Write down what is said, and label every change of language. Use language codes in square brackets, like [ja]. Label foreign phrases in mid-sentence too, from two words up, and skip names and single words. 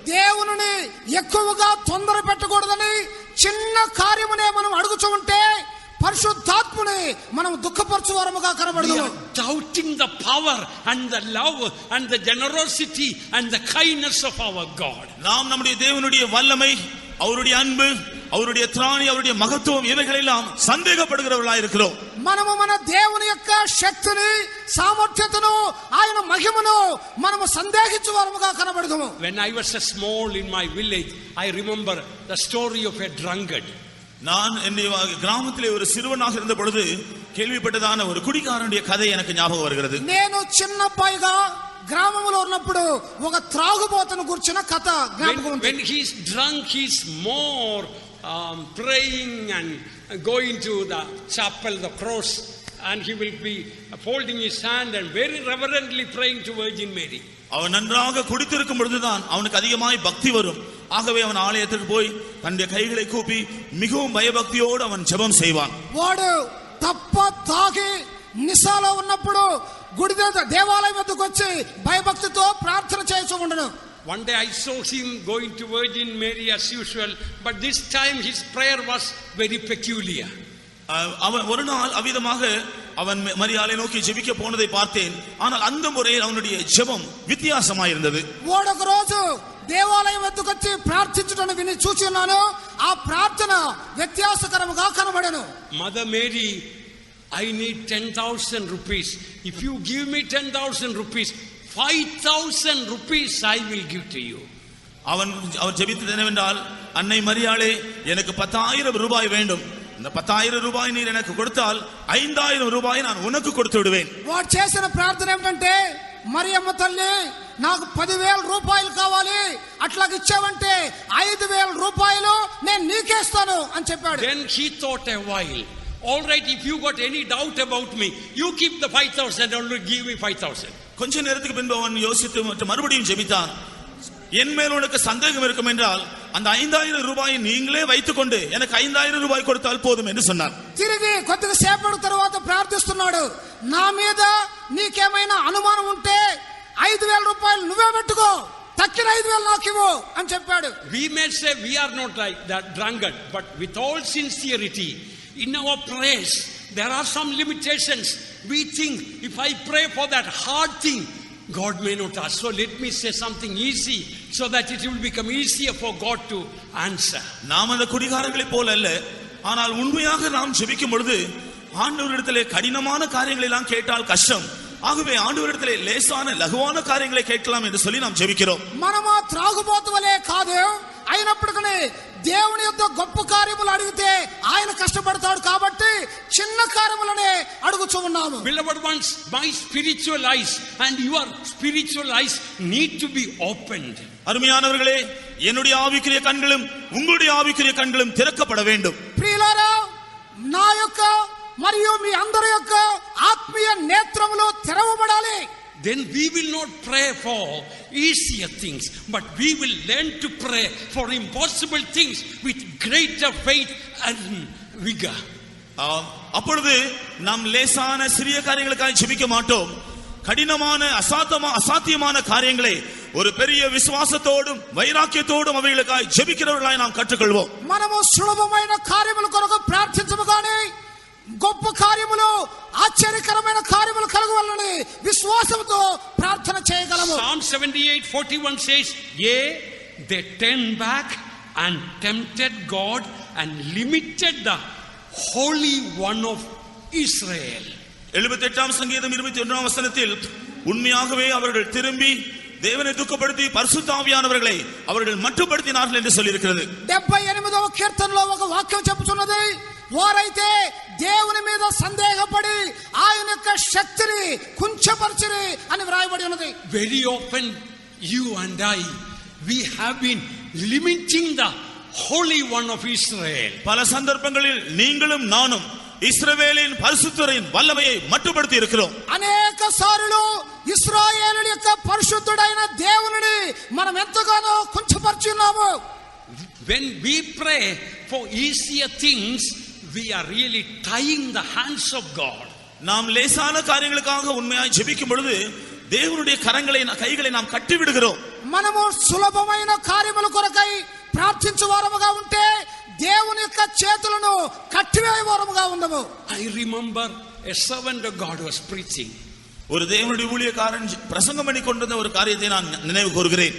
[te] దేవుని ఎక్కువగా తొందర పెట్టకూడదని చిన్న కార్యమునే మనం అడుగుచూ ఉంటే పరిశుద్ధాత్ముని మనం దుఃఖపరచువారముగా [en] We [te] కనబడదు. [en] are doubting the power and the love and the generosity and the kindness of our God. [ta] நாம் நம்முடைய தேவனுடைய வல்லமை, அவருடைய அன்பு, அவருடைய திராணி, அவருடைய மகத்துவம் இவைகளெல்லாம் சந்தேகப்படுகிறவர்களாய் இருக்கிறோம். [te] మనము మన దేవుని యొక్క శక్తిని, సామర్థ్యతను, ఆయన మహిమను మనము సందేహించువారముగా కనబడదుము. [en] When I was a small in my village, I remember the story of a drunkard. [ta] நான் என்னுடைய கிராமத்திலே ஒரு சிறுவனாக இருந்த பொழுது கேள்விப்பட்டதான ஒரு குடிகாரனுடைய கதை எனக்கு ஞாபகம் வருகிறது. [te] నేను చిన్న అబ్బాయిగా గ్రామంలో ఉన్నప్పుడు ఒక త్రాగుబోతును గురించిన కథ జ్ఞాపకం ఉంది. [en] When he's drunk, he's more praying and going to the chapel, the cross, and he will be folding his hand and very reverently praying to Virgin Mary. [ta] அவன் நன்றாக குடித்திருக்கும் பொழுதுதான் அவனுக்கு அதிகமாய் பக்தி வரும். ஆகவே அவன் ஆலயத்துக்கு போய் தன்னுடைய கைகளை கூப்பி மிகவும் பயபக்தியோடு அவன் ஜெபம் செய்வான். [te] వాడు తప్ప తాగి నిశాలో ఉన్నప్పుడు గుడి దేవాలయం వద్దకు వచ్చి భయభక్తితో ప్రార్థన చేస్తూ ఉండను. [en] One day I saw him going to Virgin Mary as usual, but this time his prayer was very peculiar. [ta] அவன் ஒரு நாள் அவ்விதமாக அவன் மரியாளை நோக்கி ஜெபிக்க போனதை பார்த்தேன். ஆனால் அந்த முறையில் அவனுடைய ஜெபம் வித்தியாசமாயிருந்தது. [te] ఒక రోజు దేవాలయం వద్దకు వచ్చి ప్రార్థించుటను విని చూచి ఉన్నాను. ఆ ప్రార్థన వ్యత్యాసకరముగా కనబడెను. [en] Mother Mary, I need 10,000 rupees. If you give me 10,000 rupees, 5,000 rupees I will give to you. [ta] அவன் ஜெபித்தது என்னவென்றால், அன்னை மரியாளே, எனக்கு 10,000 ரூபாய் வேண்டும். இந்த 10,000 ரூபாய் நீர் எனக்கு கொடுத்தால் 5,000 ரூபாய் நான் உனக்கு கொடுத்து விடுவேன். [te] వాడు చేసిన ప్రార్థన ఏమిటంటే, మరియమ్మ తల్లి నాకు 10,000 రూపాయలు కావాలి, అట్లాగ ఇచ్చావంటే 5,000 రూపాయలు నేను నీకేస్తాను అని చెప్పాడు. [en] Then he thought a while. All right, if you got any doubt about me, you keep the 5,000 and give me 5,000. [ta] கொஞ்ச நேரத்துக்கு பின்பு அவன் யோசித்து மறுபடியும் ஜெபித்தான். என் மேல் உனக்கு சந்தேகம் இருக்கும் என்றால் அந்த 5,000 ரூபாயை நீங்களே வைத்துக்கொண்டு எனக்கு 5,000 ரூபாய் கொடுத்தால் போதும் என்று சொன்னார். [te] తిరిగి కొద్దిగా సేపటి తర్వాత ప్రార్థిస్తున్నాడు, నా మీద నీకేమైనా అనుమానం ఉంటే 5,000 రూపాయలు నువ్వే పెట్టుకో, తక్కిన 5,000 నాకు ఇవ్వు అని చెప్పాడు. [en] We may say we are not like that drunkard, but with all sincerity in our prayers there are some limitations. We think if I pray for that hard thing, God may not ask. So let me say something easy so that it will become easier for God to answer. [ta] நாம் அந்த குடிகாரர்களை போல அல்ல. ஆனால் உண்மையாக நாம் ஜெபிக்கும் பொழுது ஆண்டவரிடத்திலே கடினமான காரியங்களை எல்லாம் கேட்டால் கஷ்டம். ஆகவே ஆண்டவரிடத்திலே லேசான லகுவான காரியங்களை கேட்கலாம் என்று சொல்லி நாம் ஜெபிக்கிறோம். [te] మనము త్రాగుబోతు వలే కాదు, అయినప్పటికీ దేవుని యొక్క గొప్ప కార్యములు అడిగితే ఆయన కష్టపడతాడు కాబట్టి చిన్న కార్యములనే అడుగుచూ ఉన్నాము. [en] Beloved ones, my spiritual eyes and your spiritual eyes need to be opened. [ta] அருமையானவர்களே, என்னுடைய ஆவிக்குரிய கண்களும் உங்களுடைய ஆவிக்குரிய கண்களும் திறக்கப்பட வேண்டும். [te] ప్రియులారా, నా యొక్క మరియు మీ అందరి యొక్క ఆత్మీయ నేత్రములు తెరవబడాలి. [en] Then we will not pray for easier things, but we will learn to pray for impossible things with greater faith and vigor. [ta] அப்பொழுது நாம் லேசான சிறிய காரியங்களுக்காக ஜெபிக்க மாட்டோம். கடினமான அசாத்தியமான காரியங்களை ஒரு பெரிய விசுவாசத்தோடும் வைராக்கியத்தோடும் அவைகளுக்காக ஜெபிக்கிறவர்களாய் நாம் கற்றுக்கொள்வோம். [te] మనము సులభమైన కార్యముల కొరకు ప్రార్థించము గాని గొప్ప కార్యములు, ఆశ్చర్యకరమైన కార్యములు కలగవాలని విశ్వాసంతో ప్రార్థన చేయగలము. [en] Psalm 78:41 says, "Yea, they turned back and tempted God and limited the Holy One of Israel." [ta] 78ஆம் சங்கீதம் 21ஆம் வசனத்தில் உண்மையாகவே அவர்கள் திரும்பி தேவனை துக்கப்படுத்தி பரிசுத்த ஆவியானவர்களை அவர்கள் மட்டுப்படுத்தினார்கள் என்று சொல்லி இருக்கிறது. [te] 78వ కీర్తనలో ఒక వాక్యం చెప్పుచున్నది, వారైతే దేవుని మీద సందేహపడి ఆయన యొక్క శక్తిని కుంచపరిచిరి అని వ్రాయబడి ఉన్నది. [en] Very often you and I, we have been limiting the Holy One of Israel. [ta] பல சந்தர்ப்பங்களில் நீங்களும் நானும் இஸ்ரவேலின் பரிசுத்தரின் வல்லமையை மட்டுப்படுத்தி இருக்கிறோம். [te] అనేక సార్లు ఇశ్రాయేలు యొక్క పరిశుద్ధుడైన దేవునిని మనం ఎంతగానో కుంచపరిచి ఉన్నాము. [en] When we pray for easier things, we are really tying the hands of God. [ta] நாம் லேசான காரியங்களுக்காக உண்மையாய் ஜெபிக்கும் பொழுது தேவனுடைய கைகளை நாம் கட்டி விடுகிறோம். [te] మనము సులభమైన కార్యముల కొరకై ప్రార్థించు వారముగా ఉంటే దేవుని యొక్క చేతులను కట్టివేయవారముగా ఉండము. [en] I remember a servant of God was preaching. [ta] ஒரு தேவனுடைய ஊழியக்காரன் பிரசங்கம் பண்ணி கொண்டிருந்த ஒரு காரியத்தை நான் நினைவு கூறுகிறேன்.